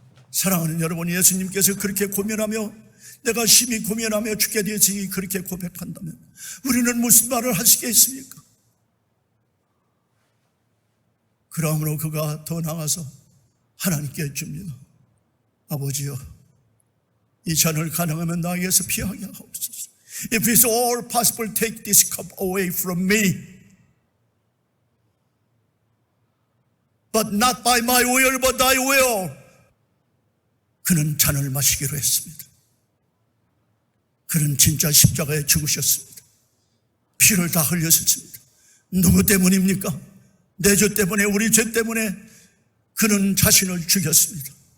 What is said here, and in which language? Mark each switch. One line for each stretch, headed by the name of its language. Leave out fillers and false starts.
Korean: 사랑하는 여러분, 예수님께서 그렇게 고민하며 내가 심히 고민하며 죽게 되었으니 그렇게 고백한다면 우리는 무슨 말을 할 수 있겠습니까? 그러므로 그가 더 나아가서 하나님께 줍니다. 아버지여, 이 잔을 가능하면 나에게서 피하게 하옵소서.
English: If it's all possible, take this cup away from me. But not by my will, but thy will.
Korean: 그는 잔을 마시기로 했습니다. 그는 진짜 십자가에 죽으셨습니다. 피를 다 흘렸습니다. 누구 때문입니까? 내 죄 때문에, 우리 죄 때문에 그는 자신을 죽였습니다.